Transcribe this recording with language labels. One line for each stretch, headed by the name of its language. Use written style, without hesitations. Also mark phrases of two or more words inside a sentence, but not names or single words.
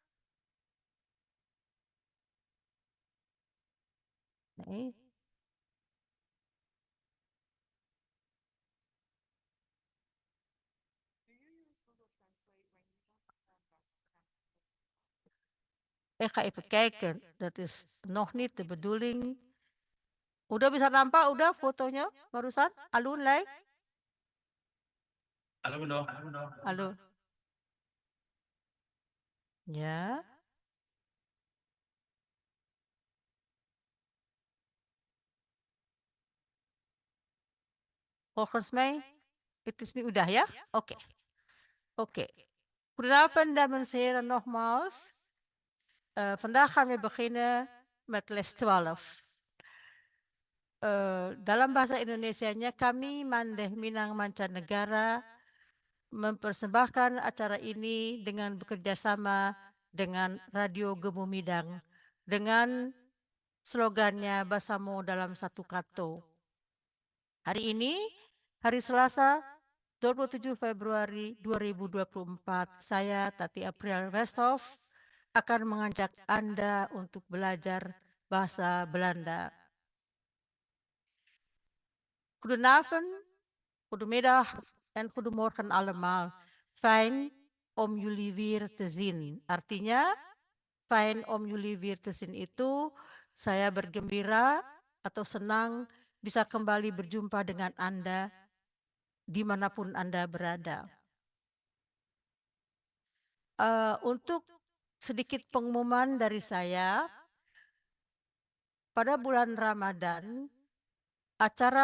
Dutch: Nee. Ik ga even kijken. Dat is nog niet de bedoeling.
Indonesian: Udah bisa nampak udah fotonya barusan? Alun Lai? Halo. Ya.
Dutch: Volgens mij, het is nu
Indonesian: udah ya?
Dutch: Oké. Oké. Goedenavond dames en heren nogmaals. Vandaag gaan we beginnen met les 12.
Indonesian: Dalam bahasa Indonesianya kami Mandeh Minang Mancanegara mempersembahkan acara ini dengan bekerja sama dengan Radio Gemu Midang dengan slogannya Basamo dalam satu kato. Hari ini, hari Selasa 27 Februari 2024, saya Tati April Westhoff akan mengajak Anda untuk belajar bahasa Belanda.
Dutch: Goedenavond, goedemiddag en goedemorgen allemaal. Fijn om jullie weer te zien.
Indonesian: Artinya,
Dutch: fijn om jullie weer te zien
Indonesian: itu saya bergembira atau senang bisa kembali berjumpa dengan Anda dimanapun Anda berada. Untuk sedikit pengumuman dari saya, pada bulan Ramadan, acara